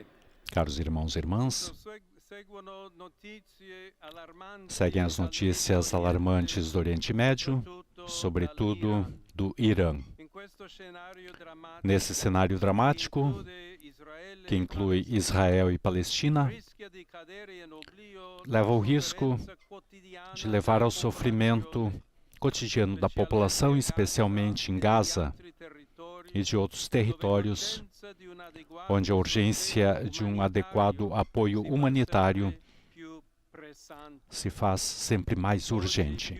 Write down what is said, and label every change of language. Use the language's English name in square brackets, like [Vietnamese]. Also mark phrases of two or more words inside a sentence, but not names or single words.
[Portuguese] Caros irmãos e irmãs, [Italian] seguono notizie allarmanti [Portuguese] seguem as notícias alarmantes do Oriente Médio, sobretudo do Irã. Nesse cenário dramático, que inclui Israel e Palestina, leva o risco de levar ao sofrimento cotidiano da população, especialmente em Gaza e de outros territórios, onde a urgência de um adequado apoio humanitário se faz sempre mais urgente.